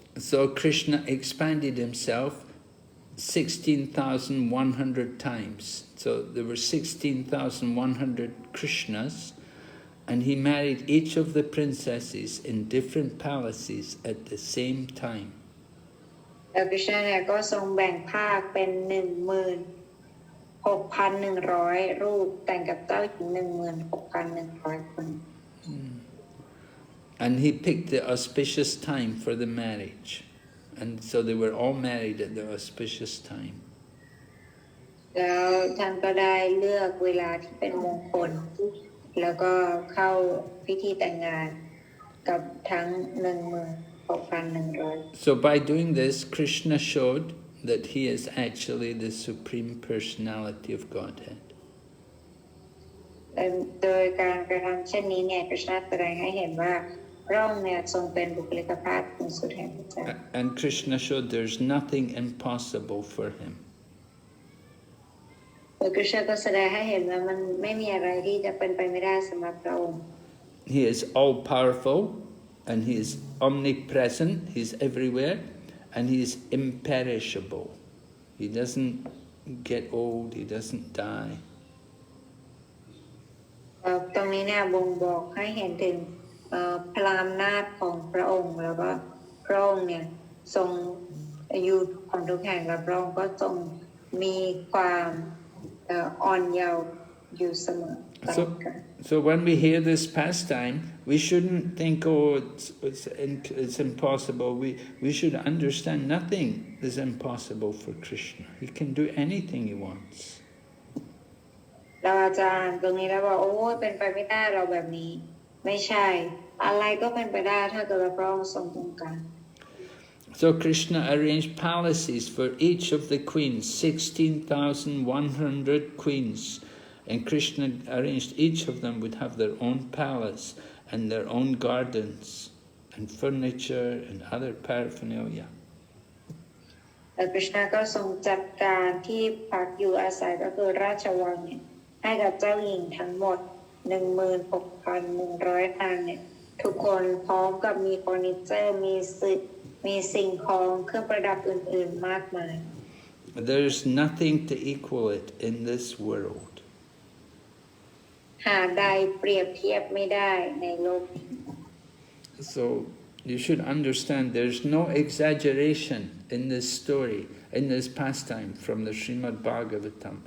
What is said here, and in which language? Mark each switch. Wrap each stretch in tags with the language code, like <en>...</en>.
<en>So Krishna expanded himself 16,100 times. So there were 16,100 Krishnas, and he married each of the princesses in different palaces at the same time.</en> <th>แล้วคริชนาเนี่ยก็ทรงแบ่งภาคเป็น 16,100 รูปแต่งกับเจ้าหญิง 16,100 คน</th> <en>And he picked the auspicious time for the marriage. And so they were all married at the auspicious time.</en> <th>แล้วท่านก็ได้เลือกเวลาที่เป็นมงคลแล้วก็เข้าพิธีแต่งงานกับทั้ง 16,100</th> <en>So by doing this, Krishna showed that he is actually the Supreme Personality of Godhead.</en> <th>โดยการกระทำเช่นนี้เนี่ยคริชนาแสดงให้เห็นว่าพระองค์เนี่ยทรงเป็นบุคลิกภาพสูงสุดแห่งพระเจ้า</th> <en>And Krishna showed there's nothing impossible for him.</en> <th>โดยคริชนาก็แสดงให้เห็นว่ามันไม่มีอะไรที่จะเป็นไปไม่ได้สำหรับพระองค์</th> <en>He is all powerful, and he is omnipresent, he's everywhere, and he is imperishable. He doesn't get old, he doesn't die.</en> <th>ตรงนี้เนี่ยบ่งบอกให้เห็นถึงพลังอำนาจของพระองค์แล้วก็พระองค์เนี่ยทรงอยู่ของทุกแห่งและพระองค์ก็ทรงมีความอ่อนเยาว์อยู่เสมอ</th> <en>So when we hear this pastime, we shouldn't think, oh, it's impossible. We should understand nothing is impossible for Krishna. He can do anything he wants.</en> <th>เราอาจารย์ตรงนี้แล้วบอกโอ้เป็นไปไม่ได้เราแบบนี้ไม่ใช่อะไรก็เป็นไปได้ถ้าเกิดพระองค์ทรงต้องการ</th> <en>So Krishna arranged palaces for each of the queens, 16,100 queens. And Krishna arranged each of them would have their own palace and their own gardens and furniture and other paraphernalia.</en> <th>แต่คริชนาก็ทรงจัดการที่พักอยู่อาศัยก็คือราชวังเนี่ยให้กับเจ้าหญิงทั้งหมด 16,100 นางเนี่ยทุกคนพร้อมกับมีเฟอร์นิเจอร์มีสิ่งของเครื่องประดับอื่นๆมากมาย</th> <en>There's nothing to equal it in this world.</en> <th>หาใดเปรียบเทียบไม่ได้ในโลก</th> <en>So you should understand there's no exaggeration in this story, in this pastime from the Srimad Bhagavatam.</en>